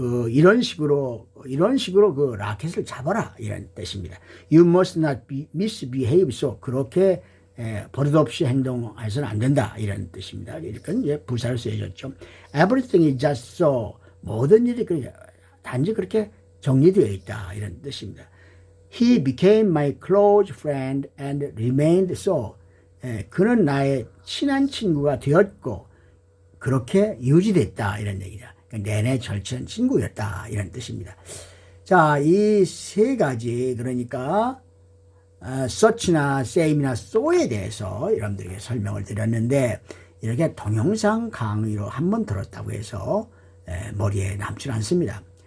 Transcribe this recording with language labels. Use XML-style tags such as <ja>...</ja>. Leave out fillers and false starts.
<ko>이런 식으로 그 라켓을 잡아라 이런 뜻입니다.</ko> <en>You must not misbehave, so</en> <ko>그렇게 버릇없이 행동해서는 안 된다 이런 뜻입니다. 이렇게 이제 부사로 쓰여졌죠.</ko> <en>Everything is just so.</en> <ko>모든 일이 단지 그렇게 정리되어 있다 이런 뜻입니다.</ko> <en>He became my close friend and remained so.</en> <ko>그는 나의 친한 친구가 되었고 그렇게 유지됐다 이런 얘기다. 내내 절친한 친구였다 이런 뜻입니다. 자, 이 세 가지 그러니까 such나 same이나 so에 대해서 여러분들에게 설명을 드렸는데 이렇게 동영상 강의로 한번 들었다고 해서 머리에 남지 않습니다.</ko>